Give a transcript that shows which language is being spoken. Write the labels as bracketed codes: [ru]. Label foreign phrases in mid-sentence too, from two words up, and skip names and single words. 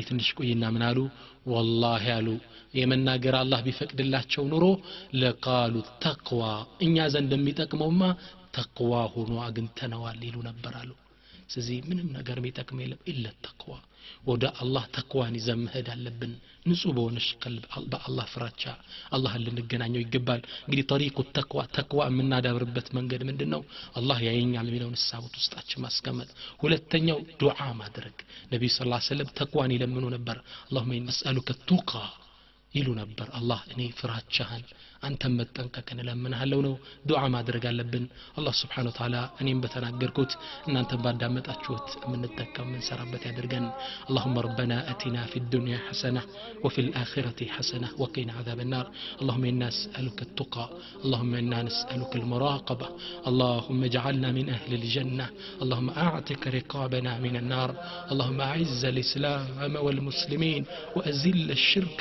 [am] ትንሽ ቆይና ምን አሉ والله አሉ የመናገር አላህ ቢፈቅድላቸው ኑሮ ለቃሉ ተቅዋ እኛ ዘንድ የሚጠቅመውማ ተቅዋ ሆኖ አግንተነዋል ይሉ ነበር አሉ ስለዚህ ምንም ነገር የሚጠቅም የለም [ar] إلا تقوى [am] ወደ አላህ ተቅዋን ይዘምህድ አለብን ንጹህ በሆነሽ ቀልብ በአላህ ፍራቻ አላህን ልንገናኘው ይገባል እንግዲህ [ar] طريق التقوى [am] ተቅዋ የምናዳብርበት መንገድ ምንድነው አላህ ያየኛል የሚለውን ሐሳቡት ውስጣችን ማስቀመጥ ሁለተኛው ዱዓ ማድረግ ነብዩ [ar] صلى الله عليه وسلم [am] ተቅዋን ይለምኑ ነበር [ar] اللهم إني أسألك التقى [am] ይሉ ነበር አላህ እኔ ፍራቻህን አንተም መጠንቀቅን ለምንሃለው ነው ዱዓ ማድረግ አለብን አላህ [ar] سبحانه وتعالى [am] እኔም በተናገርኩት እናንተም ባዳመጣችሁት የምንጠቀም እንሰራበት ያድርገን [ar] اللهم ربنا آتنا في الدنيا حسنة وفي الآخرة حسنة وقنا عذاب النار اللهم إنا نسألك التقى اللهم إنا نسألك المراقبة اللهم اجعلنا من أهل الجنة اللهم أعتق رقابنا من النار اللهم أعز الإسلام والمسلمين وأذل الشرك